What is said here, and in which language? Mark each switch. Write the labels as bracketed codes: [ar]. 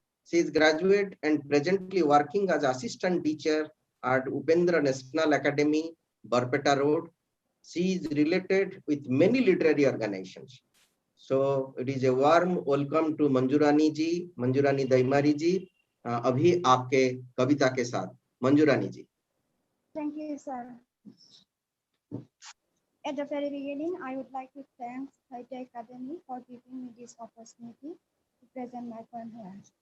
[en] She is graduate and presently working as assistant teacher at Upendra National Academy, Barpeta Road. She is related with many literary organizations. So it is a warm welcome to Manjurani ji, Manjurani Daimari ji. [hi] अभी आपके कविता के साथ मंजूरानी जी। [en] Thank you, sir. At the very beginning, I would like to thank Sahitya Akademi for giving me this opportunity to present my poem here.